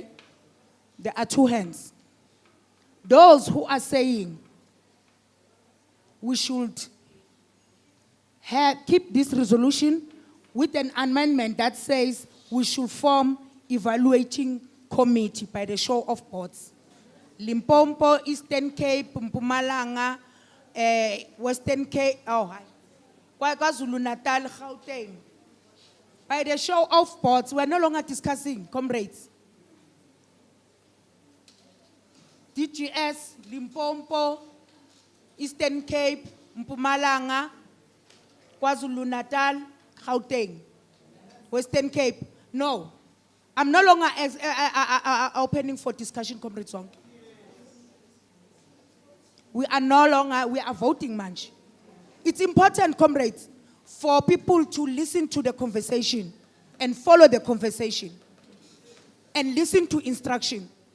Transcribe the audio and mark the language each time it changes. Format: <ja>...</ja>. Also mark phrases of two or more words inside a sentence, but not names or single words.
<en>There are two hands. Those who are saying we should keep this resolution with an amendment that says we should form evaluating committee by the show of boards. Limpopo, Eastern Cape, Mpumalanga, Western Cape, KwaZulu Natal, Gauteng. By the show of boards, we're no longer discussing, comrades. DGS, Limpopo, Eastern Cape, Mpumalanga, KwaZulu Natal, Gauteng, Western Cape. No, I'm no longer opening for discussion, comrades. We are voting, Manch. It's important, comrades, for people to listen to the conversation and follow the conversation and listen to instruction.</en>